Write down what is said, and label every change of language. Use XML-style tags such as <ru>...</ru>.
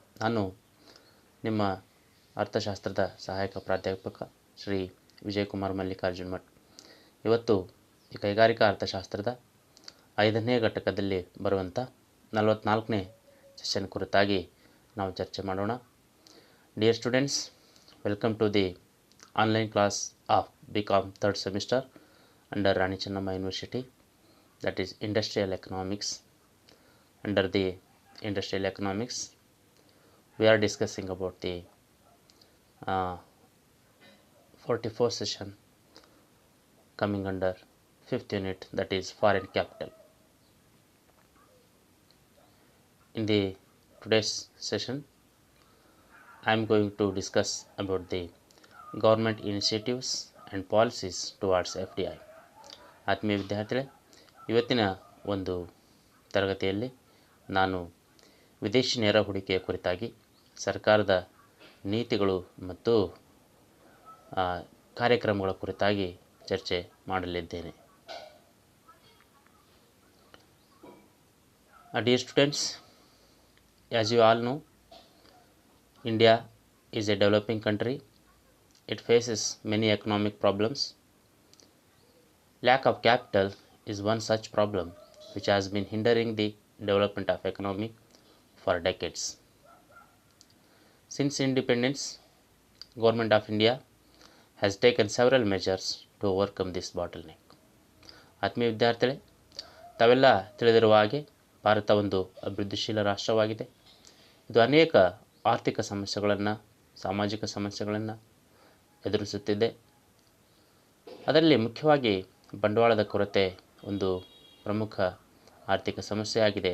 <kn>ನಾನು ನಿಮ್ಮ ಅರ್ಥಶಾಸ್ತ್ರದ ಸಹಾಯಕ ಪ್ರಾಧ್ಯಾಪಕ ಶ್ರೀ ವಿಜಯಕುಮಾರ್ ಮಲ್ಲಿಕಾರ್ಜುನ್ ಮಠ್. ಇವತ್ತು ಈ ಕೈಗಾರಿಕಾ ಅರ್ಥಶಾಸ್ತ್ರದ 5ನೇ ಘಟಕದಲ್ಲಿ ಬರುವಂಥ 44ನೇ ಸೆಷನ್ ಕುರಿತಾಗಿ ನಾವು ಚರ್ಚೆ ಮಾಡೋಣ.</kn> <en>Dear students, welcome to the online class of BCom 3rd semester under Rani Chennamma University, that is Industrial Economics. Under the Industrial Economics, we are discussing about the 44th session coming under 5th unit, that is Foreign Capital. In the today's session, I am going to discuss about the government initiatives and policies towards FDI.</en> <kn>ಆತ್ಮೀಯ ವಿದ್ಯಾರ್ಥಿಗಳೇ, ಇವತ್ತಿನ ಒಂದು ತರಗತಿಯಲ್ಲಿ ನಾನು ವಿದೇಶಿ ನೇರ ಹೂಡಿಕೆಯ ಕುರಿತಾಗಿ ಸರ್ಕಾರದ ನೀತಿಗಳು ಮತ್ತು ಕಾರ್ಯಕ್ರಮಗಳ ಕುರಿತಾಗಿ ಚರ್ಚೆ ಮಾಡಲಿದ್ದೇನೆ.</kn> <en>Dear students, as you all know, India is a developing country. It faces many economic problems. Lack of capital is one such problem which has been hindering the development of economy for decades. Since independence, Government of India has taken several measures to overcome this bottleneck.</en> <kn>ಆತ್ಮೀಯ ವಿದ್ಯಾರ್ಥಿಗಳೇ, ತಾವೆಲ್ಲ ತಿಳಿದಿರುವ ಹಾಗೆ ಭಾರತ ಒಂದು ಅಭಿವೃದ್ಧಿಶೀಲ ರಾಷ್ಟ್ರವಾಗಿದೆ. ಇದು ಅನೇಕ ಆರ್ಥಿಕ ಸಮಸ್ಯೆಗಳನ್ನು, ಸಾಮಾಜಿಕ ಸಮಸ್ಯೆಗಳನ್ನು ಎದುರಿಸುತ್ತಿದೆ. ಅದರಲ್ಲಿ ಮುಖ್ಯವಾಗಿ ಬಂಡವಾಳದ ಕೊರತೆ ಒಂದು ಪ್ರಮುಖ ಆರ್ಥಿಕ ಸಮಸ್ಯೆಯಾಗಿದೆ.</kn>